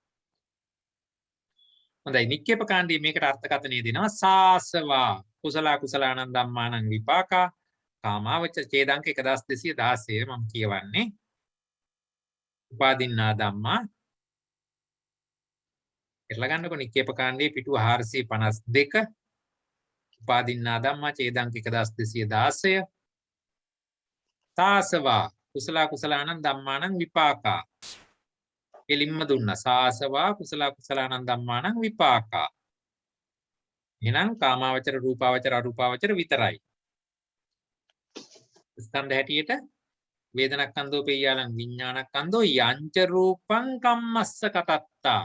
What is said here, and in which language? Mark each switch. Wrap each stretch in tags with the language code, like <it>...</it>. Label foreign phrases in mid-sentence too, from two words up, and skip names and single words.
<si>හොඳයි නික්කේප කාණ්ඩයේ මේකට අර්ථකථනය දෙනවා</si> <pi>සාසවා කුසල කුසලානං ධම්මානං විපාකා කාමාවචර</pi> <si>ඡේදාංක 1216 මම කියවන්නේ</si> <pi>උපාදින්නා ධම්මා</pi> <si>කියලා ගන්නකො නික්කේප කාණ්ඩයේ පිටුව 452</si> <pi>උපාදින්නා ධම්මා</pi> <si>ඡේදාංක 1216</si> <pi>සාසවා කුසල කුසලානං ධම්මානං විපාකා</pi> <si>එලින්ම දුන්නා</si> <pi>සාසවා කුසල කුසලානං ධම්මානං විපාකා.</pi> <si>එහෙනම් කාමාවචර රූපාවචර අරූපාවචර විතරයි. ස්කන්ධ හැටියට</si> <pi>වේදනක්ඛන්தோ පෙය්‍යාලං විඥානක්ඛන්தோ යංච රූපං කම්මස්ස කතත්තා.</pi>